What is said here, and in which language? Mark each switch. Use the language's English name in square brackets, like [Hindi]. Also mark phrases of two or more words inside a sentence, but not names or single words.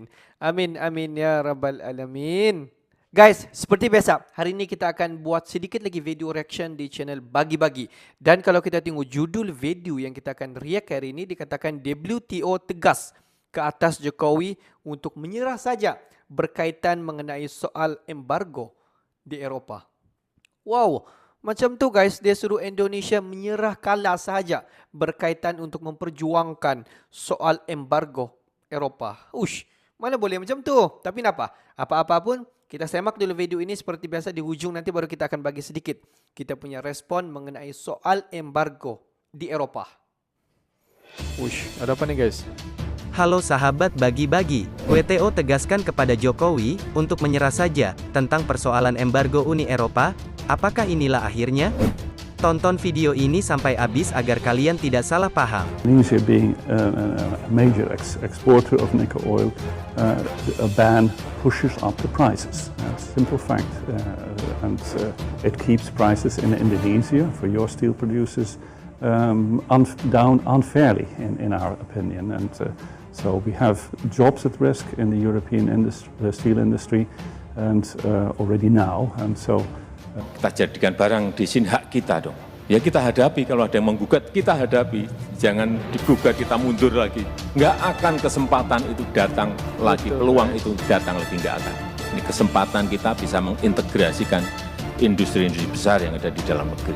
[Arabic] آمين آمين يا رب العالمين. [Malay] Guys, seperti biasa, hari ini kita akan buat sedikit lagi [English] video reaction [Malay] di channel Bagi-Bagi. Dan kalau kita tengok judul video yang kita akan react hari ini, dikatakan WTO tegas ke atas Jokowi untuk menyerah saja berkaitan mengenai soal embargo di Eropah. Wow, macam tu guys, dia suruh Indonesia menyerah kalah sahaja berkaitan untuk memperjuangkan soal embargo Eropah. Ush, mana boleh macam tu? Tapi kenapa? Apa-apa pun, kita semak dulu video ini seperti biasa. Di hujung nanti baru kita akan bagi sedikit kita punya respon mengenai soal embargo di Eropah. Ush, ada apa nih guys? [Indonesian] Halo sahabat Bagi-Bagi, WTO tegaskan kepada Jokowi untuk menyerah saja tentang persoalan embargo Uni Eropa. Apakah inilah akhirnya? Tonton video ini sampai habis agar kalian tidak salah paham. [English] Indonesia being a major exporter of nickel oil, a ban pushes up the prices. That's a simple fact. And it keeps prices in Indonesia for your steel producers down unfairly, in our opinion. And so we have jobs at risk in the European steel industry and already now. And so [Indonesian] kita jadikan barang di sini hak kita dong. Ya kita hadapi, kalau ada yang menggugat kita hadapi. Jangan digugat kita mundur lagi. Nggak akan kesempatan itu datang lagi, peluang itu datang lagi, nggak akan. Ini kesempatan kita bisa mengintegrasikan industri-industri besar yang ada di dalam negeri.